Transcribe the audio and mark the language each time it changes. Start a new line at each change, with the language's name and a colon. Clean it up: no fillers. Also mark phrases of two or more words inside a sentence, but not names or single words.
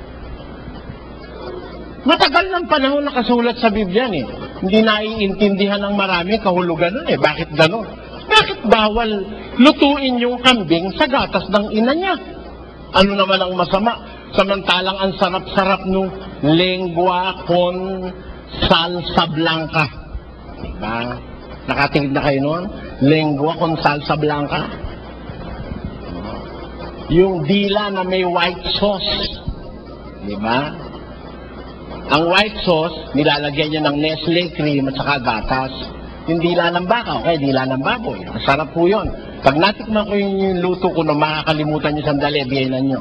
Filipino: Matagal ng panahon nakasulat sa Biblia eh. Hindi naiintindihan ng marami kahulugan nun eh. Bakit gano'n? Bakit bawal lutuin yung kambing sa gatas ng ina niya? Ano naman ang masama? Samantalang ang sarap-sarap nung
Spanish: lengua con salsa blanca.
Filipino: Diba? Nakatingin na kayo noon?
Spanish: Lengua con salsa blanca.
Filipino: Yung dila na may
English: white sauce.
Filipino: Diba? Ang
English: white sauce,
Filipino: nilalagyan niya ng Nestle cream at saka gatas. Yung dila ng baka, okay, dila ng baboy. Masarap po yun. Pag natikman ko yung luto ko na makakalimutan niyo sandali, biyanan niyo.